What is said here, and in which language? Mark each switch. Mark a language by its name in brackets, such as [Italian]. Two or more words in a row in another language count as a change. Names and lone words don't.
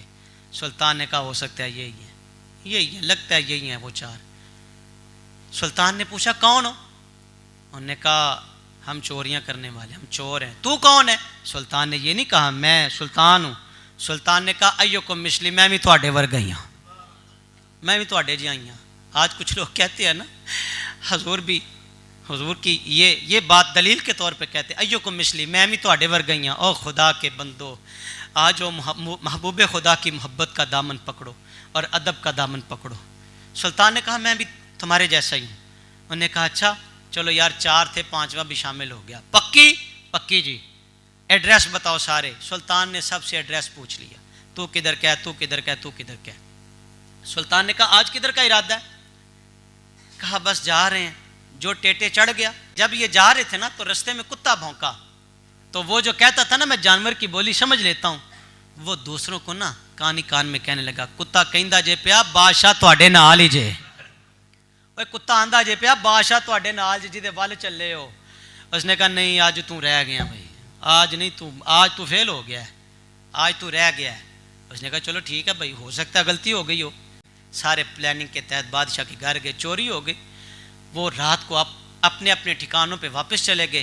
[Urdu] سلطان نے کہا ہو سکتا ہے یہی ہے، لگتا ہے یہی ہیں وہ چار۔ سلطان نے پوچھا کون ہو؟ انہوں نے کہا ہم چوریاں کرنے والے، ہم چور ہیں۔ تو کون ہے؟ سلطان نے یہ نہیں کہا میں سلطان ہوں۔ سلطان نے کہا [Arabic] ایوکم مثلی، [Punjabi] میں بھی تواڈے ورگا ہی ہوں، میں بھی تواڈے جی آئی ہوں۔ [Urdu] آج کچھ لوگ کہتے ہیں نا، حضور کی یہ بات دلیل کے طور پہ کہتے ہیں [Arabic] ایوکم مثلی، [Punjabi] میں بھی تواڈے ورگا ہی ہوں۔ [Urdu] او خدا کے بندو، آج وہ محبوب خدا کی محبت کا دامن پکڑو اور ادب کا دامن پکڑو۔ سلطان نے کہا میں بھی تمہارے جیسا ہی ہوں۔ انہوں نے کہا اچھا چلو یار، چار تھے، پانچواں بھی شامل ہو گیا، پکی جی، ایڈریس بتاؤ سارے۔ سلطان نے سب سے ایڈریس پوچھ لیا، تو کدھر کا ہے، تو کدھر کا ہے، تو کدھر کا ہے۔ سلطان نے کہا آج کدھر کا ارادہ ہے؟ کہا بس جا رہے ہیں۔ جو ٹیٹے چڑھ گیا، جب یہ جا رہے تھے نا تو رستے میں کتا بھونکا، تو وہ جو کہتا تھا نا میں جانور کی بولی سمجھ لیتا ہوں، وہ دوسروں کو نا کان میں کہنے لگا، [Punjabi] کتا کہندا جے پیا بادشاہ تواڈے نال ہی جے، اوے کتا آندا جے پیا بادشاہ تواڈے نال جے جدے ول چلے ہو۔ [Urdu] اس نے کہا نہیں آج تو رہ گیا بھائی، آج تو فیل ہو گیا ہے، آج تو رہ گیا ہے۔ اس نے کہا چلو ٹھیک ہے بھائی، ہو سکتا ہے غلطی ہو گئی ہو۔ سارے پلاننگ کے تحت بادشاہ کے گھر گئے، چوری ہو گئی۔ وہ رات کو اپنے اپنے ٹھکانوں پہ واپس چلے گئے۔